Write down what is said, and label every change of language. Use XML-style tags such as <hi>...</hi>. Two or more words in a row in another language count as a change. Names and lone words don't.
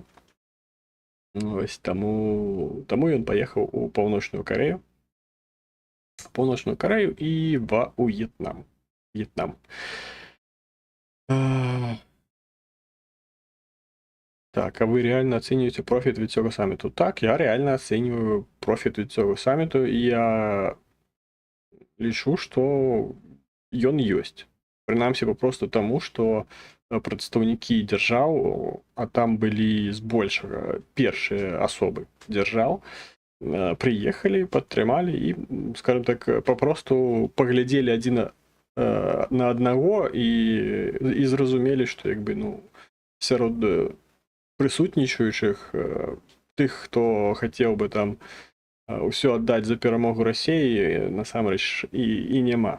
<be>Вось, таму ён паехаў у Паўночную Карею. Паўночную Карею і ва В'етнам.</be> <ru>Так, а вы реально оцениваете профит</ru> <uk>від цього саміту?</uk> <ru>Так, я реально оцениваю профит</ru> <uk>від цього саміту,</uk> <be>і я лічу, што ён ёсць. Прынамсі, папросту таму, што прадстаўнікі дзяржаў, а там былі збольшага першыя асобы дзяржаў, прыехалі, падтрымалі і,</be> <ru>скажем так,</ru> <be>папросту паглядзелі адзін на аднаго і зразумелі, што як бы, ну, сярод прысутнічаючых, тых, хто хацеў бы там ўсё аддаць за перамогу Расіі, насамрэч і няма.</be>